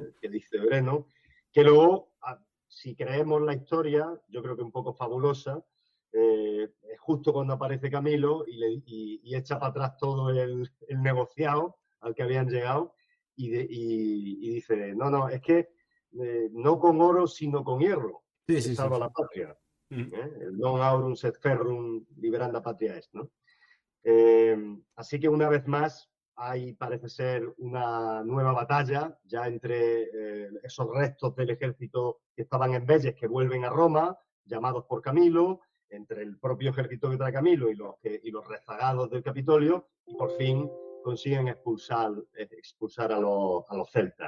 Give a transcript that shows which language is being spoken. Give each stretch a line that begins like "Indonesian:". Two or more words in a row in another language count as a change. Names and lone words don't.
Spanish: Que dice Breno, que luego, si creemos la historia, yo creo que un poco fabulosa, es justo cuando aparece Camilo y echa para atrás todo el negociado al que habían llegado y dice, no, no, es que no con oro, sino con hierro Sí, se sí, sí, salva sí. la patria. Mm.
Latin: El non aurum sed ferrum liberanda patria est,
Spanish: ¿no? Así que una vez más hay, parece ser, una nueva batalla ya entre esos restos del ejército que estaban en Vélez, que vuelven a Roma, llamados por Camilo, entre el propio ejército que trae Camilo y los rezagados del Capitolio, y por fin consiguen expulsar a los celtas.